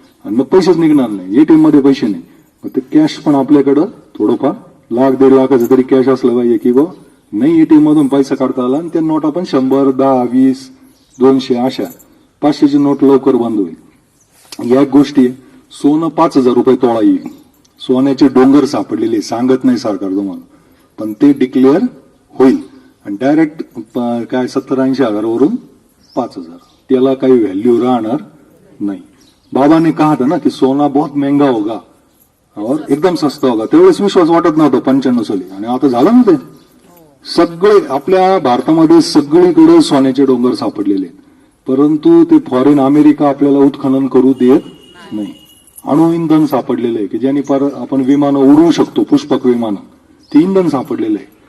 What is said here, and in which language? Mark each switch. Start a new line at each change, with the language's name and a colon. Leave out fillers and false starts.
Marathi: आणि मग पैसेच निघणार नाही, एटीएम मध्ये पैसे नाही. मग ते कॅश पण आपल्याकडं थोडंफार 1,00,000-1.5 लाखाचं तरी कॅश असलं पाहिजे की बा नाही एटीएम मधून पैसा काढता आला. आणि त्या नोट आपण 100, 10, 20, 200 अशा 500ची नोट लवकर बंद होईल. या गोष्टी, सोनं 5,000 रुपये तोळा येईल. सोन्याचे डोंगर सापडलेले, सांगत नाही सरकार तुम्हाला, पण ते डिक्लेअर होईल. आणि डायरेक्ट काय 70-80 हजारावरून 5,000, त्याला काही व्हॅल्यू राहणार नाही.
Hindi: बाबा ने कहा था ना कि सोना बहुत महंगा होगा और एकदम सस्ता होगा.
Marathi: त्यावेळेस विश्वास वाटत नव्हता 95 साली, आणि आता झालं ना ते. सगळे आपल्या भारतामध्ये सगळीकडे सोन्याचे डोंगर सापडलेले, परंतु ते फॉरेन अमेरिका आपल्याला उत्खनन करू देत नाही. अणुइंधन सापडलेलं आहे की ज्याने आपण विमानं उडवू शकतो, पुष्पक विमानं, ते इंधन सापडलेलं आहे.